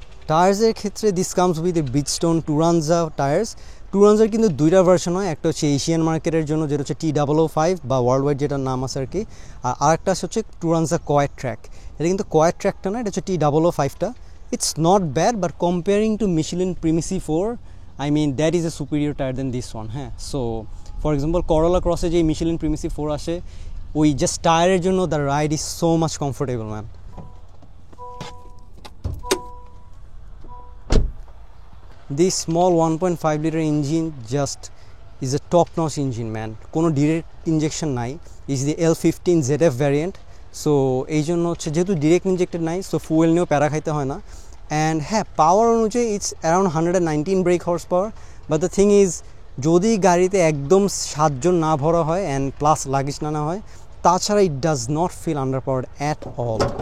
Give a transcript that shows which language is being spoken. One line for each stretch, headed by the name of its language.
English: টায়ার্সের ক্ষেত্রে this comes with a Bridgestone Turanza tyres.
Bangla: টুরানজার কিন্তু 2টা ভার্সন হয়, একটা হচ্ছে এশিয়ান মার্কেটের জন্য যেটা হচ্ছে T005 বা ওয়ার্ল্ড ওয়াইড যেটার নাম আছে আর কি, আর আরেকটা হচ্ছে টুরানজা কোয়েট ট্র্যাক। এটা কিন্তু কোয়েট ট্র্যাকটা না, এটা হচ্ছে T005টা।
English: It's not bad, but comparing to Michelin Primacy 4, I mean that is a superior tire than this one.
Bangla: হ্যাঁ, সো ফর এক্সাম্পল Corolla Cross-এ যে Michelin Primacy 4 আসে, ওই জাস্ট টায়ারের জন্য
English: The ride is so much comfortable man. This small 1.5 liter engine just is a top notch engine man.
Bangla: কোনো direct injection নাই, is the L15 ZF variant. So এই জন্য হচ্ছে যেহেতু ডিরেক্ট ইঞ্জেক্টেড নাই, সো ফুয়েল নিয়েও প্যারা খাইতে হয় না।
English: And হ্যাঁ, power অনুযায়ী it's around 119 brake horse power. But the thing is,
Bangla: যদি গাড়িতে একদম 7 জন না ভরা হয় অ্যান্ড প্লাস লাগেজ না হয়,
English: তাছাড়া it does not feel underpowered at all.